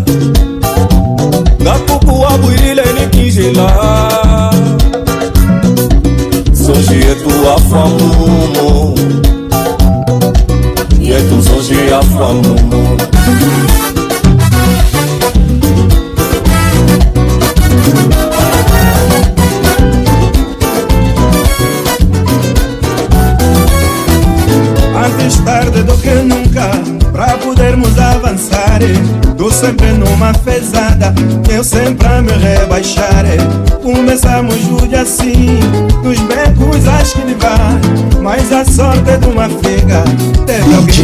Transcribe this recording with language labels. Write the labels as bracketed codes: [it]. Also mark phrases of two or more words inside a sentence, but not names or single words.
[kmb] Gakuku wabwirile ni kinjila Zonji yetu afamumo Yetu zonji afamumo [pt] Antes tarde do que nunca Pra podermos avançar Tô sempre numa fezada Eu sempre a me rebaixar Começamos tudo assim Nos becos acho que vai Mas a sorte de uma figa Teve alguém